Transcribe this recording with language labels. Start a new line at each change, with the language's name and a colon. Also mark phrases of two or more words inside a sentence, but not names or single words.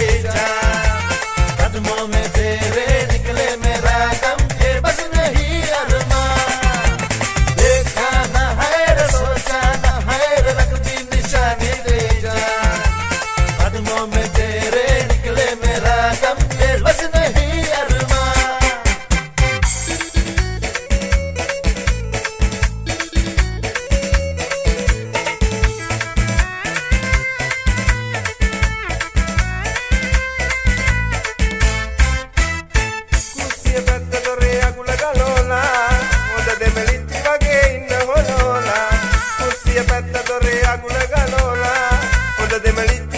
Hindi: जान कदमों में तेरे निकले मेरा गम के बस नहीं अरमान देखा ना है सोचा ना है रख दी निशानी पे जान कदमों में तेरे निकले मेरा गम के बस नहीं अरमान
Sinhala: කුස්සිය පැත්ත දොරේ අගුල ගලෝලා හොඳ දෙමලිච්චි වගේ ඉන්න හොලෝලා කුස්සිය පැත්ත දොරේ අගුල ගලෝලා හොඳ දෙමලිච්චි